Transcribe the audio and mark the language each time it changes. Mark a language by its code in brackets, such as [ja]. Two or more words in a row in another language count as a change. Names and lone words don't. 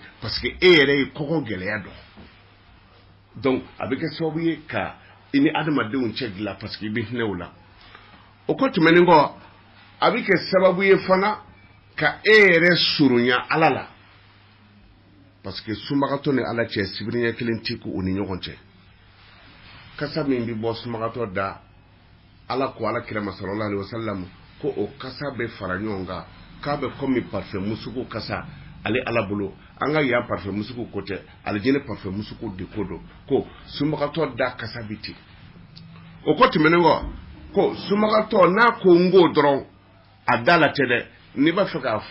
[fr] parce que [bm] e yɛrɛ ye kɔgɔ gɛlɛya dɔn donc a bɛ kɛ sababu ye ka i ni adamadenw cɛ dilan [fr] parce que [bm] i bɛ hinɛ o la o kɔ tɛmɛnen kɔ a bɛ kɛ sababu ye fana ka e yɛrɛ surunya ala la [fr] parce que [bm] sunbagatɔ ni ala cɛ sibiriɲɛ kelen tɛ k'u ni ɲɔgɔn cɛ kasa min bɛ bɔ sunbagatɔ da ala ko ala kira [ar] صلى الله عليه وسلم [bm] ko o kasa bɛ fara ɲɔgɔn kan k'a bɛ komi parfum musuku kasa ale ala bolo an ka yan parfum musuku ko tɛ alijinɛ parfum musuku de ko don ko sunbagatɔ da kasa bɛ ten o ko tɛmɛnen kɔ ko sunbagatɔ n'a ko n ko dɔrɔn a da la tɛ dɛ n'i b'a fɛ k'a